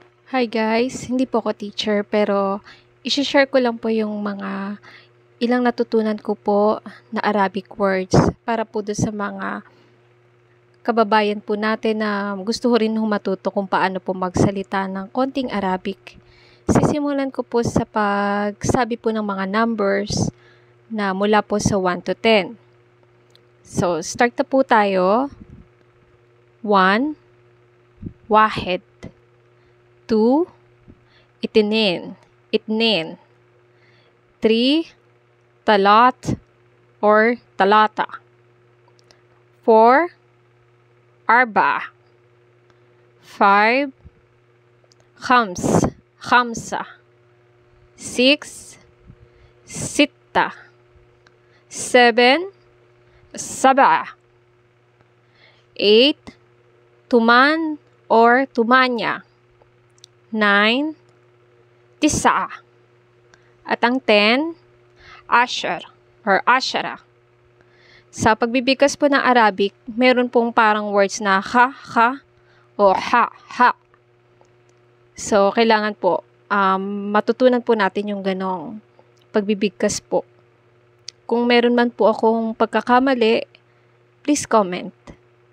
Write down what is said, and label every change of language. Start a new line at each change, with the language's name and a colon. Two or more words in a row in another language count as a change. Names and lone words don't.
Filipino: Hi guys, hindi po ako teacher pero i-share ko lang po yung mga ilang natutunan ko po na
English: Arabic words
Filipino: para po doon sa mga kababayan po natin na gusto rin matuto kung paano po magsalita ng konting Arabic. Sisimulan ko po sa pagsabi po ng mga numbers na mula po sa 1 to 10. So, start na po tayo. 1,
Arabic: واحد 2, اتنين 3, talat or talata 4, أربعة 5, خمسة 6, ستة 7, سبعة 8, tuman or tumanya 9, تسعة at ang 10, عشر or عشرة.
Filipino: Sa pagbibigkas po ng Arabic, meron pong parang words na ha, o ha. So, kailangan po matutunan po natin yung ganong pagbibigkas po. Kung meron man po akong pagkakamali,
English: please comment.